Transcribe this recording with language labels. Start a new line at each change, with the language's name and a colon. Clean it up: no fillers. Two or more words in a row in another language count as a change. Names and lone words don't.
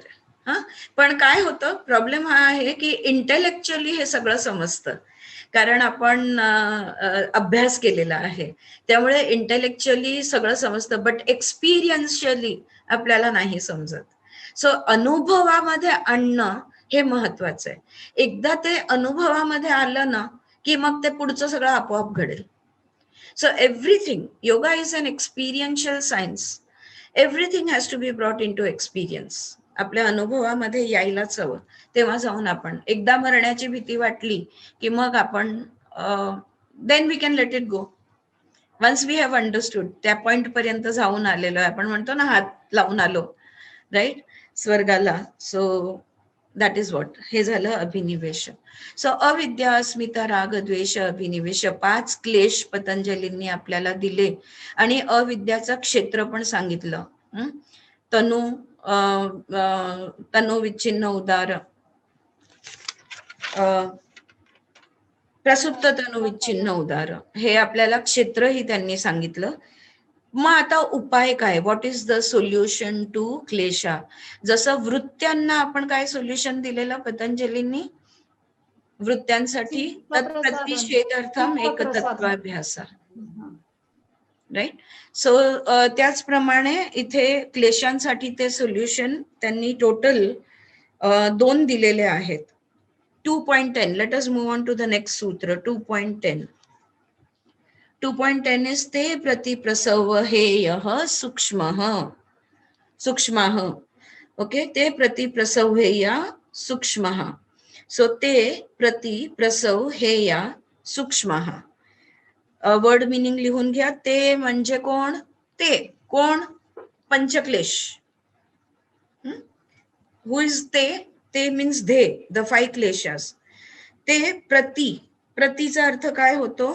Marathi: पण काय होतं, प्रॉब्लेम हा आहे की इंटेलेक्च्युअली हे सगळं समजतं, कारण आपण अभ्यास केलेला आहे, त्यामुळे इंटेलेक्च्युअली सगळं समजतं,
English: but experientially
Marathi: आपल्याला नाही समजत. सो अनुभवामध्ये आणणं हे महत्वाचं आहे. एकदा ते अनुभवामध्ये आलं ना की मग ते पुढचं सगळं आपोआप घडेल.
English: so everything, yoga is an experiential science. everything has to be brought in to experience.
Marathi: आपल्या अनुभवामध्ये यायलाच हवं, तेव्हा जाऊन आपण, एकदा मरण्याची भीती वाटली की मग आपण
English: then we can let it go. once we have understood,
Marathi: त्या पॉइंट पर्यंत जाऊन आलेलो आहे, आपण म्हणतो ना हात लावून आलो, राईट, स्वर्गाला.
English: so that is what.
Marathi: हे झालं अभिनिवेश. सो अविद्या, अस्मिता, राग, द्वेष, अभिनिवेश, 5 क्लेश पतंजलींनी आपल्याला दिले, आणि अविद्याचं क्षेत्र पण सांगितलं.
Sanskrit: तनु, तनु विच्छिन्न उदार, प्रसुप्त तनु विच्छिन्न उदार,
Marathi: हे आपल्याला क्षेत्रही त्यांनी सांगितलं. मग आता उपाय काय?
English: what is the solution to klesha?
Marathi: जसं वृत्त्यांना आपण काय सोल्युशन दिलेलं पतंजलींनी?
Sanskrit: वृत्त्यांसाठी तत्प्रतिषेधार्थम एकतत्वाभ्यासा, राईट.
Marathi: सो त्याचप्रमाणे इथे क्लेशांसाठी ते सोल्युशन त्यांनी टोटल 2 दिलेले आहेत. 2.10.
English: let us move on to the next sutra. 2.10.
Sanskrit: 2.10 is ते प्रतिप्रसव हेयः सूक्ष्मः. सूक्ष्मः, ओके, ते प्रतिप्रसव हेया सूक्ष्मः. सो ते प्रतिप्रसव हेया सूक्ष्मः.
English: word meaning
Marathi: लिहून घ्या. ते म्हणजे कोण? ते कोण? पंचक्लेश.
English: who is
Marathi: ते?
English: te means the, the 5 kleshas.
Marathi: ते प्रति, प्रतीचा अर्थ काय होतो?